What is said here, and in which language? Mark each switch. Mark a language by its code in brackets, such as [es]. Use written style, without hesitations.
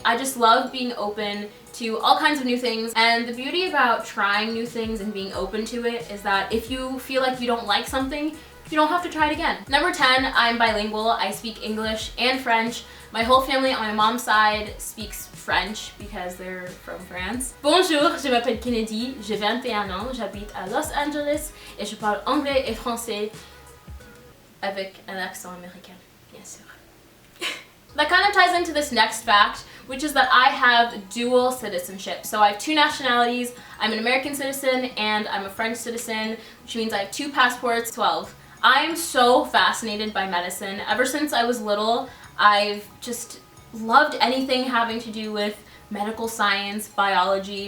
[en] I just love being open to all kinds of new things, and the beauty about trying new things and being open to it is that if you feel like you don't like something, you don't have to try it again. Number 10, I'm bilingual. I speak English and French. My whole family on my mom's side speaks French because they're from France. [fr] Bonjour, je m'appelle Kennedy, j'ai 21 ans, j'habite à Los Angeles et je parle anglais et français avec un accent américain, bien sûr. [en] That kind of ties into this next fact, which is that I have dual citizenship. So I have 2 nationalities. I'm an American citizen and I'm a French citizen, which means I have 2 passports. 12. I am so fascinated by medicine. Ever since I was little, I've just loved anything having to do with medical science, biology.